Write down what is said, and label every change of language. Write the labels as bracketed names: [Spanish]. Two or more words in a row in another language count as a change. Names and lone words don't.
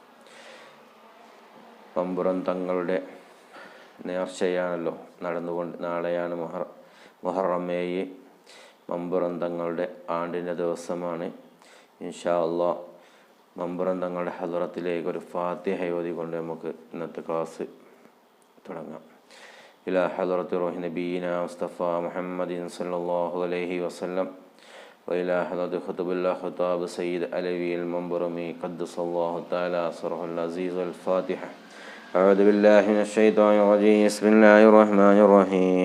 [Malayalam] പമ്പുറം തങ്ങളുടെ നേർച്ചയാണല്ലോ നടന്നുകൊണ്ട്, നാളെയാണ് മുഹറം 7. മമ്പുറം തങ്ങളുടെ ആണ്ടിൻ്റെ ദിവസമാണ്. [Arabic] إن شاء الله [Malayalam] മമ്പുറം തങ്ങളുടെ ഹദ്റത്തിലേക്ക് ഒരു ഫാത്തിഹ ഓതിക്കൊണ്ട് നമുക്ക് ഇന്നത്തെ ക്ലാസ് തുടങ്ങാം. [Arabic] إلى حضرة روح نبينا مصطفى محمد صلى الله عليه وسلم وإلى حضرة خطب الله خطاب سيد علوي المنبرمي قدس الله تعالى سره العزيز. الفاتحة. أعوذ بالله من الشيطان الرجيم. بسم الله الرحمن الرحيم.